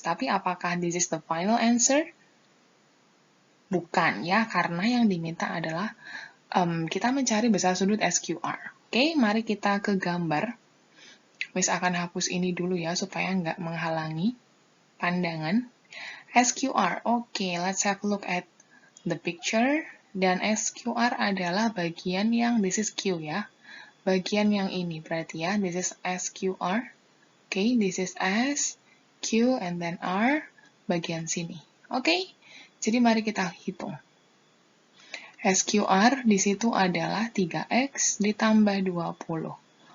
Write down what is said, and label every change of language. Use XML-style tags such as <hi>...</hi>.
<id>Tapi apakah</id> <en>this is the final answer?</en> <id>Bukan ya, karena yang diminta adalah kita mencari besar sudut SQR. Oke, mari kita ke gambar. Miss akan hapus ini dulu ya, supaya nggak menghalangi pandangan.</id> <en>SQR, oke, let's have a look at the picture.</en> <id>Dan SQR adalah bagian yang,</id> <en>this is Q</en> <id>ya, bagian yang ini berarti ya,</id> <en>this is SQR. Oke, this is S, Q, and then R,</en> <id>bagian sini. Oke, jadi mari kita hitung. SQR di situ adalah 3X ditambah 20.</id>